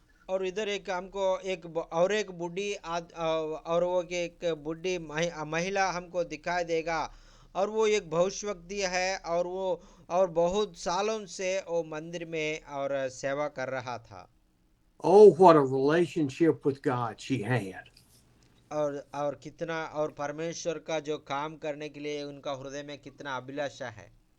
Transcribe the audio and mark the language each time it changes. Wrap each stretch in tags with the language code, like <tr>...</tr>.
<hi>और इधर एक हमको एक बूढ़ी और वो के एक बूढ़ी महिला हमको दिखाई देगा, और वो एक भविष्यवक्ता है, और वो और बहुत सालों से वो मंदिर में और सेवा कर रहा था।</hi> <en>Oh, what a relationship with God she had.</en> <hi>और कितना और परमेश्वर का जो काम करने के लिए उनका हृदय में कितना अभिलाषा है।</hi>